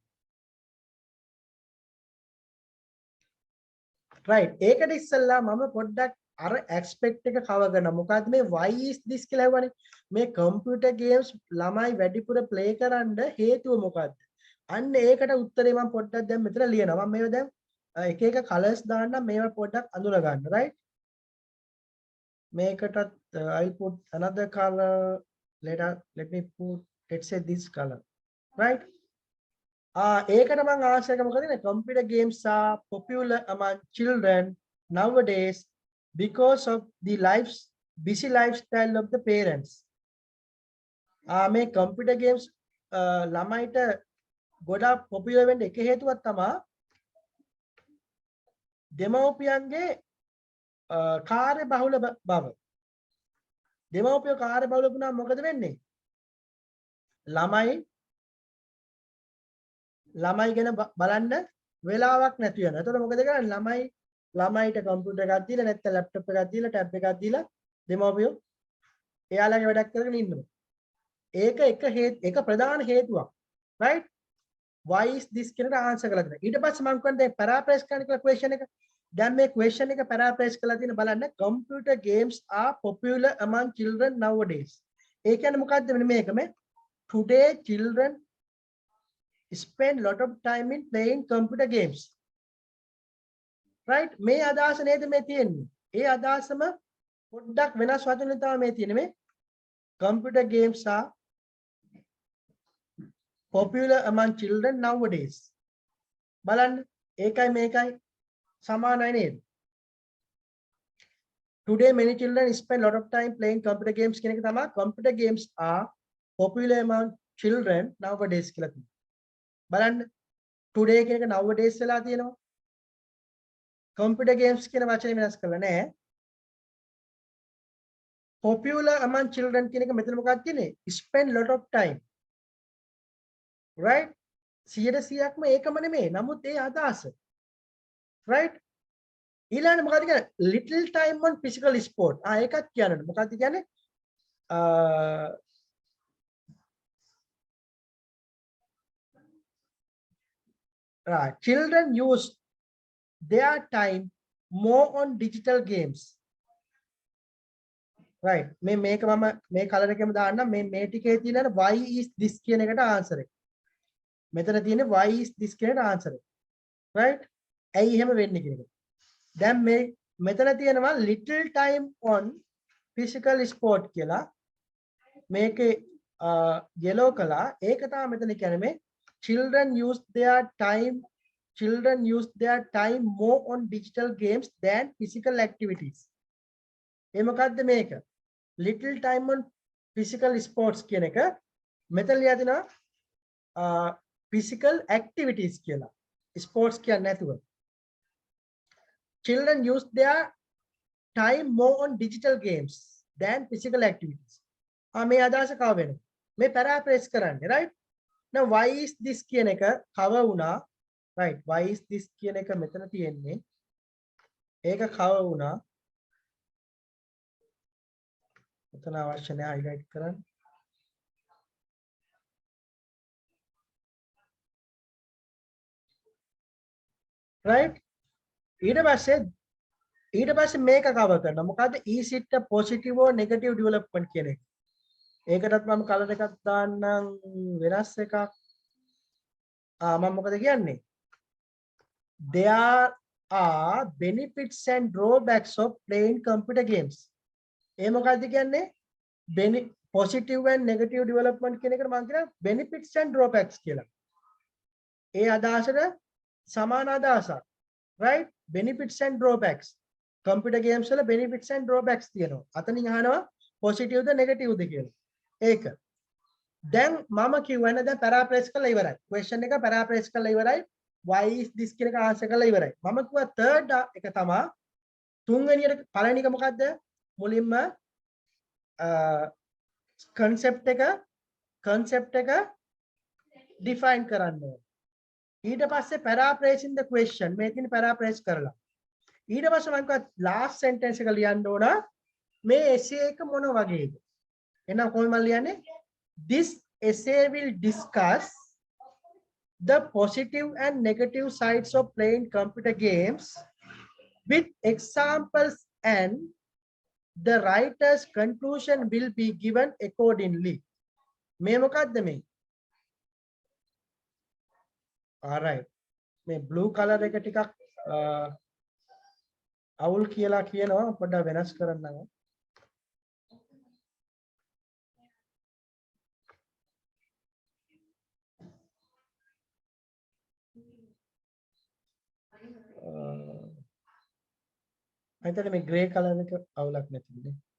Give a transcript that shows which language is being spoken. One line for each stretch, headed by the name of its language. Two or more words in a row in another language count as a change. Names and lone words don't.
Sinhala: right ඒකට ඉස්සෙල්ලා මම පොඩ්ඩක් අර expect එක cover කරනවා මොකද්ද මේ
English: why is this
Sinhala: කියලා හවනේ මේ
English: computer games
Sinhala: ළමයි වැඩිපුර play කරන්න හේතුව මොකද්ද අන්න ඒකට උත්තරේ මම පොඩ්ඩක් දැන් මෙතන ලියනවා මම මේව දැන් එක එක
English: colors
Sinhala: දාන්නම් මේවා පොඩ්ඩක් අඳුන ගන්න
English: right මේකටත් I'll put another color let me put let's say this color right
Sinhala: ඒකට මම ආශය එක මොකද නේ
English: computer games are popular among children nowadays because of the busy lifestyle of the parents
Sinhala: මේ
English: computer games
Sinhala: ළමයිට ගොඩාක් popular වෙන්න එක හේතුවක් තමයි දෙමව්පියන්ගේ කාර්ය බහුල බව දෙමව්පියෝ කාර්ය බහුල වුණා මොකද වෙන්නේ ළමයි ගැන බලන්න වෙලාවක් නැති වෙනවා. එතකොට මොකද කරන්නේ? ළමයිට කම්පියුටර් එකක් දීලා නැත්නම් ලැප්ටොප් එකක් දීලා ටැබ් එකක් දීලා දෙමව්පියෝ එයාලගේ වැඩක් කරගෙන ඉන්නවා. ඒක ප්‍රධාන හේතුවක්. right?
English: why is this
Sinhala: කියන ආන්සර් කරලා දෙන්න. ඊට පස්සේ මම කියන්නේ paraphrase කරන්න කියලා question එක. දැන් මේ question එක paraphrase කරලා තියෙන බලන්න
English: computer games are popular among children nowadays.
Sinhala: ඒ කියන්නේ මොකද්ද මේක මේ
English: today children spend lot of time in playing computer games right
Sinhala: මේ අදහස නේද මේ තියෙන්නේ ඒ අදහසම පොඩ්ඩක් වෙනස් වචන තමයි මේ තියෙන්නේ මේ
English: computer games are popular among children nowadays
Sinhala: බලන්න ඒකයි මේකයි සමානයි නේද
English: today many children spend lot of time playing computer games
Sinhala: කියන එක තමයි
English: computer games are popular among children nowadays
Sinhala: කියලා තියෙන්නේ බලන්න
English: today
Sinhala: කියන එක
English: nowadays
Sinhala: වෙලා තියෙනවා
English: computer games
Sinhala: කියන වචනේ වෙනස් කරලා නැහැ
English: popular among children
Sinhala: කියන එක මෙතන මොකක්ද කියන්නේ
English: spend lot of time right
Sinhala: 100%ක්ම ඒකම නෙමෙයි නමුත් ඒ අදහස right ඊළඟට මොකක්ද කියන්නේ
English: little time on physical sport
Sinhala: ඒකත් කියන්න මොකක්ද කියන්නේ
English: right children use their time more on digital games right
Sinhala: මේක මම මේ කලර් එකෙම දාන්නම් මේ ටිකේ තියෙන
English: why is this
Sinhala: කියන එකට ආන්සර් එක මෙතන තියෙන්නේ
English: why is this
Sinhala: කියන ආන්සර් එක right ඇයි එහෙම වෙන්නේ කියන එක දැන් මෙතන තියෙනවා
English: little time on physical sport
Sinhala: කියලා මේකේ yellow කළා ඒක තමයි මෙතන කියන්නේ මේ
English: children use their time more on digital games than physical activities.
Sinhala: ඒ මොකද්ද මේක?
English: Little time on physical sports
Sinhala: කියන එක මෙතන ලියලා තිනවා
English: physical activities කියලා.
Sinhala: sports කියන්නේ නැතුව.
English: Children use their time more on digital games than physical activities.
Sinhala: මේ අදහස කව වෙනවා. මේ paraphrase කරන්නේ right?
English: now why is this
Sinhala: කියන එක cover වුණා right
English: why is this
Sinhala: කියන එක මෙතන තියෙන්නේ ඒක cover වුණා මෙතන අවශ්‍ය නැහැ highlight කරන්න right ඊට පස්සේ මේක cover කරනවා මොකද්ද
English: is it a positive or negative development
Sinhala: කියන එක ඒකටත් මම කලර් එකක් දාන්නම් වෙනස් එකක් මම මොකද කියන්නේ
English: there are benefits and drawbacks of playing computer games.
Sinhala: ඒ මොකක්ද කියන්නේ?
English: positive and negative development
Sinhala: කියන එකට මම කියනවා
English: benefits and drawbacks කියලා.
Sinhala: ඒ අදහසට සමාන අදහසක්. right?
English: benefits and drawbacks.
Sinhala: computer games වල
English: benefits and drawbacks
Sinhala: තියෙනවා. අතනින් අහනවා positive ද negative ද කියලා. ඒක. දැන් මම කියවනේ දැන් paraphrase කරලා ඉවරයි. question එක paraphrase කරලා ඉවරයි.
English: why is this
Sinhala: කියන එක answer කරලා ඉවරයි. මම කිව්වා third එක තමයි තුන්වෙනියට පළවෙනි එක මොකද්ද? මුලින්ම concept එක define කරන්න ඕනේ. ඊට පස්සේ
English: paraphrasing the question
Sinhala: මේ තියෙන paraphrase කරලා. ඊට පස්සේ මම කිව්වා
English: last sentence
Sinhala: එක ලියන්න ඕන මේ essay එක මොන වගේද? එහෙනම් කොහොමද මම ලියන්නේ?
English: This essay will discuss the positive and negative sides of playing computer games with examples, and the writer's conclusion will be given accordingly.
Sinhala: මේ මොකක්ද මේ? alright. මේ
English: blue color
Sinhala: එක ටිකක් අවුල් කියලා කියනවා පොඩ්ඩක් වෙනස් කරන්න. අයිතර මේ
English: grey color
Sinhala: එක අවුලක් නැතිනේ.